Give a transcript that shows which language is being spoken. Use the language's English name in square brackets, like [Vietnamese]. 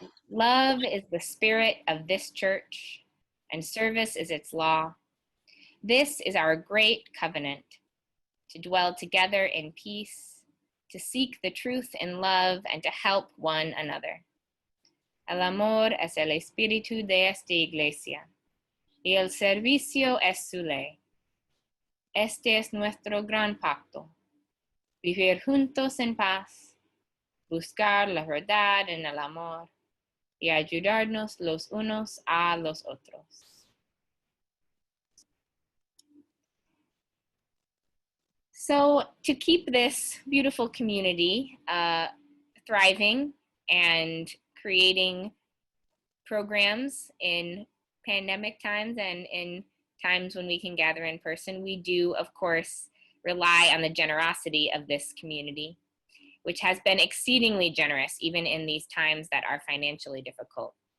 [English] Love is the spirit of this church, and service is its law. This is our great covenant, to dwell together in peace, to seek the truth in love, and to help one another. [Spanish] El amor es el espíritu de esta iglesia, y el servicio es su ley. Este es nuestro gran pacto, vivir juntos en paz, buscar la verdad en el amor, y ayudarnos los unos a los otros. [English] So to keep this beautiful community thriving and creating programs in pandemic times and in times when we can gather in person, we do, of course, rely on the generosity of this community, which has been exceedingly generous even in these times that are financially difficult.